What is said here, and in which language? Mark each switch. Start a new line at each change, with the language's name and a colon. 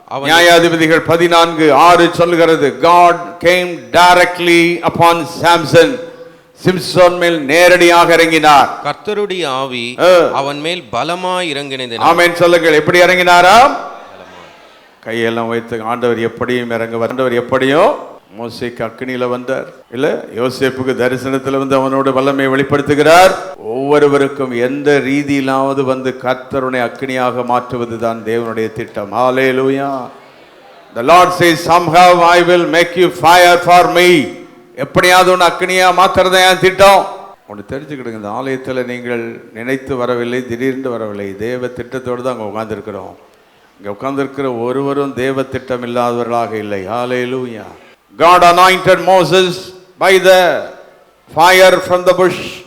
Tamil: நியாயாதிபதிகள் 14:6 சொல்கிறது,
English: God came directly upon Samson.
Tamil: Samson மேல் நேரடியாக இறங்கினார். கர்த்தருடைய ஆவி அவன் மேல் பலமாய் இறங்கினது. ஆமென் சொல்லுங்கள். எப்படி இறங்கினாராம்? கையெல்லாம் வைத்து ஆண்டவர் எப்படியும் இறங்குவார். ஆண்டவர் எப்படியும் மோசேக்கு அக்கினியில வந்தார், இல்ல யோசேப்புக்கு தரிசனத்தில் வந்து அவனோட வல்லமை வெளிப்படுத்துகிறார். ஒவ்வொருவருக்கும் எந்த ரீதியிலாவது வந்து கர்த்தருடைய அக்கினியாக மாற்றுவதுதான் தேவனுடைய திட்டம். ஹல்லேலூயா.
English: The Lord says, somehow I will make you fire for me.
Tamil: எப்படியாவது ஒன்று அக்கினியா மாத்துறதா என் திட்டம். ஒன்று தெரிஞ்சுக்கிடுங்க, இந்த ஆலயத்தில் நீங்கள் நினைத்து வரவில்லை, திடீர்னு வரவில்லை, தேவ திட்டத்தோடு தான் அங்கே உட்கார்ந்துருக்கிறோம். இங்கே உட்கார்ந்துருக்கிற ஒருவரும் தேவ திட்டம் இல்லாதவர்களாக இல்லை. ஹல்லேலூயா.
English: God anointed Moses by the fire from the bush.